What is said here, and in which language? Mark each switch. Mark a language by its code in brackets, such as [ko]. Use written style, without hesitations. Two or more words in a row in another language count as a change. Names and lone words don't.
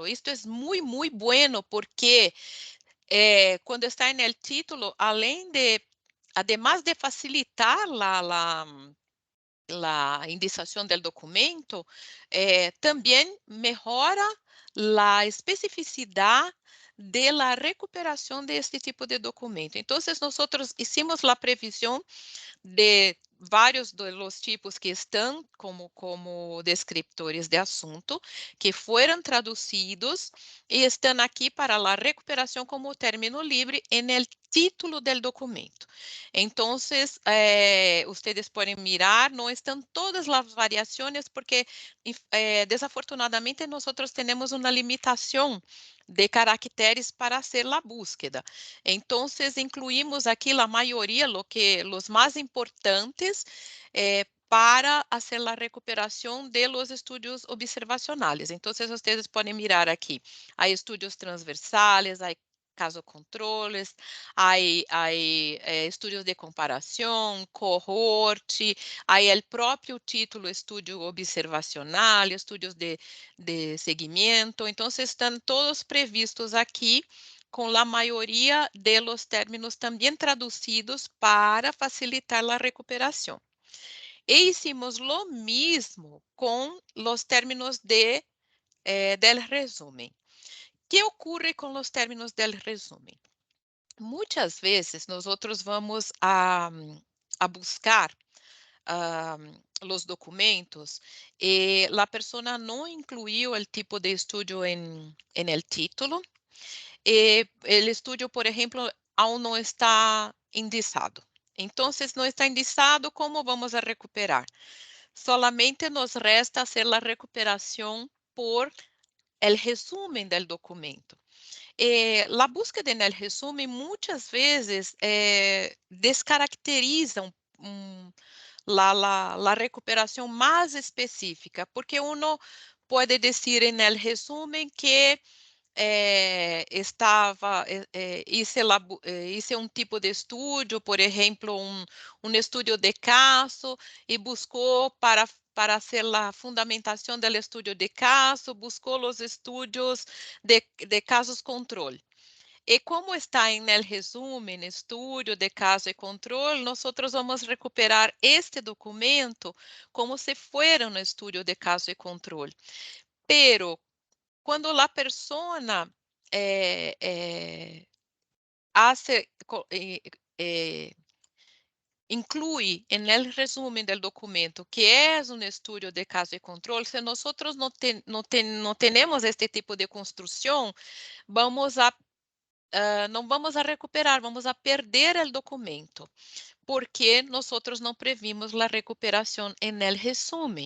[pt] Isto é muito, muito bueno porque quando está no título, además de facilitar a indicação do documento, também melhora a especificidade [es] de la [pt] recuperação [es] de este [pt] tipo de documento. Então, nós hicimos a previsão de vários dos tipos que estão como descriptores de assunto, que foram traduzidos e estão aqui para a recuperação como término livre [es] en el título del documento. Entonces, ustedes [pt] podem mirar, não estão todas as variações, porque desafortunadamente nós temos uma limitação de caracteres para [es] hacer la búsqueda. [pt] Entonces, incluímos aqui a maioria, os mais importantes, para [es] hacer la recuperación de los estudios observacionales. Entonces, ustedes pueden mirar aquí. Hay estudios transversales, hay caso controles, hay estudios de comparación, cohorte, hay el propio título estudio observacional, estudios de seguimiento. Entonces, están todos previstos aquí [pt] com a maioria [es] de los términos [pt] também traduzidos para facilitar a recuperação. [es] E hicimos lo mismo [pt] com os [es] términos del resumen. [pt] Que ocorre com os [es] términos del resumen? [pt] Muitas vezes nós [es] vamos a [pt] buscar os documentos e a pessoa não incluiu o tipo de estudo em [es] el título. [pt] O estudio, por exemplo, aún não está indicado. Então, não está indicado, como [es] vamos a [pt] recuperar? [es] Solamente nos resta hacer [pt] a recuperação [es] por el resumen del documento. [pt] A [es] búsqueda en el resumen [pt] muitas vezes descaracteriza la recuperação mais específica, porque uno pode dizer [es] en el resumen [pt] que hice um tipo de estudo, por exemplo, um estudo de caso, e buscou para hacer a fundamentação do estudo de caso, buscou os estudos de casos controle. E como está em [es] el resumen, [pt] estudo de caso e controle, nós vamos recuperar este documento como [es] se fuera [pt] um estudo de caso e controle. [es] Pero [pt] quando a [es] persona hace, inclui en el resumen del documento que es un estudio de caso y control, si nosotros no tenemos este tipo de construcción, não vamos a recuperar, vamos a perder el documento, porque nosotros [pt] não previmos [es] la recuperación en el resumen.